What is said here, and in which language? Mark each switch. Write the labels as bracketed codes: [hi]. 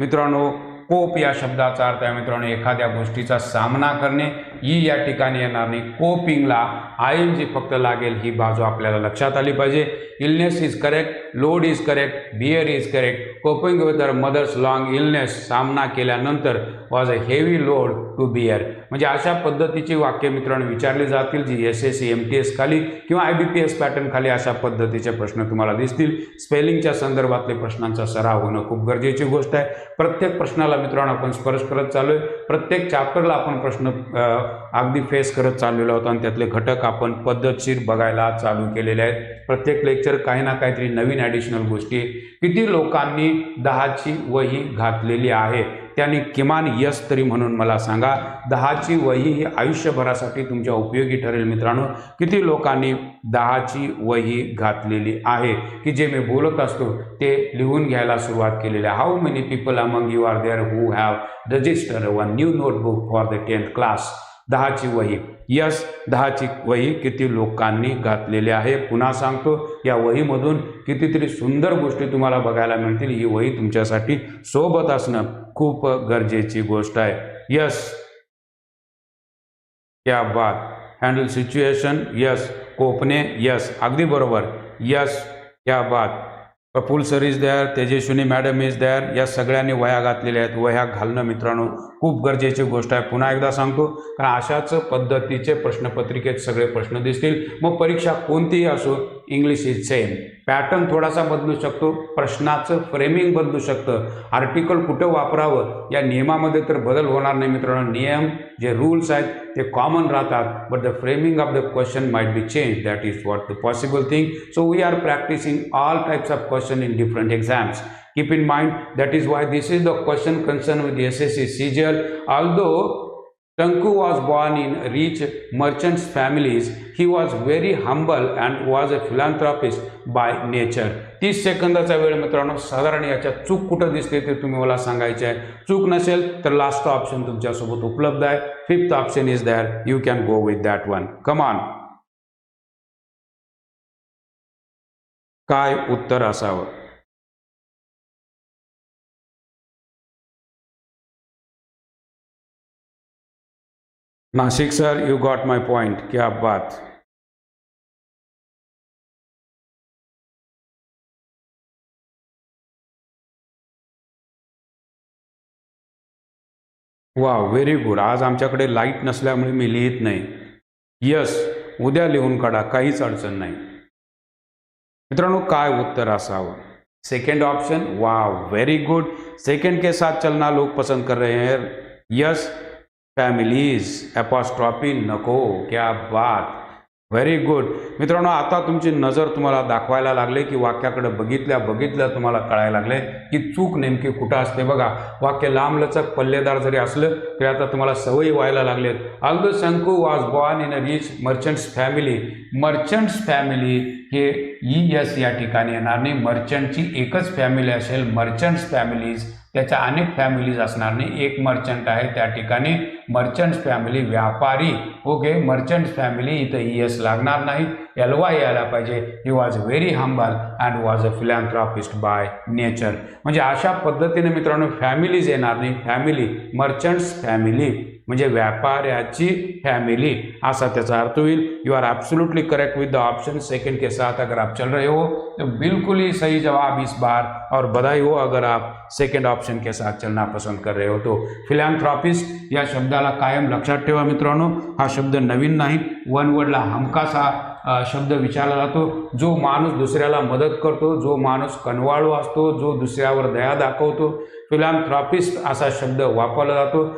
[mr] मित्रांनो, कोप या शब्दाचा अर्थ आहे मित्रांनो एखाद्या गोष्टीचा सामना करणे, ही या ठिकाणी येणार नाही। कोपिंगला ING फक्त लागेल, ही बाजू आपल्याला लक्षात आली पाहिजे। [en] Illness is correct, load is correct, bear is correct. Coping with her mother's long illness, [mr] सामना केल्यानंतर [en] Was a heavy load to bear. [mr] म्हणजे अशा पद्धतीची वाक्य मित्रांनो विचारली जातील, जी SSC MTS खाली किंवा IBPS पॅटर्न खाली अशा पद्धतीचे प्रश्न तुम्हाला दिसतील। स्पेलिंगच्या संदर्भातले प्रश्नांचा सराव होणं खूप गरजेची गोष्ट आहे। प्रत्येक प्रश्नाला मित्रांनो आपण स्पर्श करत चालू आहे, प्रत्येक चॅप्टरला आपण प्रश्न अगदी फेस करत चाललेलो आहोत आणि त्यातले घटक आपण पद्धतशीर बघायला चालू केलेले आहेत. प्रत्येक लेक्चर काही ना काहीतरी नवीन ॲडिशनल गोष्टी. किती लोकांनी 10ची वही घातलेली आहे त्यांनी किमान यस तरी म्हणून मला सांगा. 10ची वही ही आयुष्यभरासाठी तुमच्या उपयोगी ठरेल मित्रांनो. किती लोकांनी 10ची वही घातलेली आहे की जे मी बोलत असतो ते लिहून घ्यायला सुरुवात केलेली आहे. [en] How many people among you are there who have registered one new notebook for the 10th class. [mr] 10ची वही. यस, 10ची वही किती लोकांनी घातलेली आहे. पुन्हा सांगतो, या वहीमधून कितीतरी सुंदर गोष्टी तुम्हाला बघायला मिळतील. ही वही तुमच्यासाठी सोबत असणं खूप गरजेची गोष्ट आहे. [en] yes, [hi] क्या बात. [en] Handle situation. Yes. कोपणे. Yes, [mr] अगदी बरोबर. [en] yes, [hi] क्या बात. [en] Praful sir is there, Tejaswini madam is there. [mr] या सगळ्यांनी वह्या घातलेल्या आहेत. वह्या घालणं मित्रांनो खूप गरजेची गोष्ट आहे. पुन्हा एकदा सांगतो, कारण अशाच पद्धतीचे प्रश्नपत्रिकेत सगळे प्रश्न दिसतील. मग परीक्षा कोणतीही असो, इंग्लिश इज सेम. पॅटर्न थोडासा बदलू शकतो, प्रश्नाचं फ्रेमिंग बदलू शकतं, आर्टिकल कुठं वापरावं या नियमामध्ये तर बदल होणार नाही मित्रांनो. नियम जे रूल्स आहेत ते कॉमन राहतात, [en] But the framing of the question might be change. That is what the possible thing. So we are practicing all types of question in different exams. Keep in mind, that is why this is the question concerned with the SSC CGL. Although Tanku was born in rich merchants families, he was very humble and was a philanthropist by nature. [mr] 30 सेकंदाचा वेळ मित्रांनो. साधारण याच्यात चूक कुठं दिसते ते तुम्ही मला सांगायचे आहे. चूक नसेल तर लास्ट ऑप्शन तुमच्यासोबत उपलब्ध आहे. [en] 5th option is there. You can go with that one. Come on. [mr] काय उत्तर असावं? [en] Nashik sir, you got my point. [hi] क्या बात. [en] वा, very good. [mr] आज आमच्याकडे लाईट नसल्यामुळे मी लिहित नाही. यस, उद्या लिहून काढा, काहीच अडचण नाही. मित्रांनो, काय उत्तर असावं? Second option. [en] वाह, very good. [hi] सेकेंड के साथ चलना लोग पसंद कर रहे हैं. [en] Yes, families. [mr] अपॉस्ट्रॉफी नको. [hi] क्या बात. [en] Very good. [mr] मित्रांनो, आता तुमची नजर तुम्हाला दाखवायला लागले की वाक्याकडे बघितल्या तुम्हाला कळायला लागले की चूक नेमकी कुठं असते. बघा, वाक्य लांबलचक पल्लेदार जरी असलं तरी आता तुम्हाला सवयी व्हायला लागलेत. [en] although Shanku was born in a rich [mr] merchants family. Merchants family हे ES या ठिकाणी येणार नाही. मर्चंटची एकच फॅमिली असेल. मर्चंट्स फॅमिलीज, त्याच्या अनेक फॅमिलीज असणार नाही. एक मर्चंट आहे त्या ठिकाणी. मर्चंट्स फॅमिली, व्यापारी. ओके, मर्चंट्स फॅमिली, इथं ES लागणार नाही, LY यायला पाहिजे. [en] He was very humble and was a philanthropist by nature. [mr] म्हणजे अशा पद्धतीने मित्रांनो फॅमिलीज येणार नाही. फॅमिली, मर्चंट्स फॅमिली म्हणजे व्यापाऱ्याची फॅमिली ऐसा त्याचा अर्थ होईल. [en] you are absolutely correct with the option [hi] second के साथ अगर आप चल रहे हो तो बिल्कुल ही सही जवाब इस बार, और बधाई हो अगर आप सेकंड ऑप्शन के साथ चलना पसंद कर रहे हो तो. [mr] फिलॅन्थ्रॉपिस्ट या शब्दाला कायम लक्षात ठेवा मित्रांनो. हा शब्द नवीन नाही. वन वर्डला हमखास हा शब्द विचारला जातो. जो माणूस दुसऱ्याला मदत करतो, जो माणूस कनवाळू असतो, जो दुसऱ्यावर दया दाखवतो, फिलॅन्थ्रॉपिस्ट असा शब्द वापरला जातो.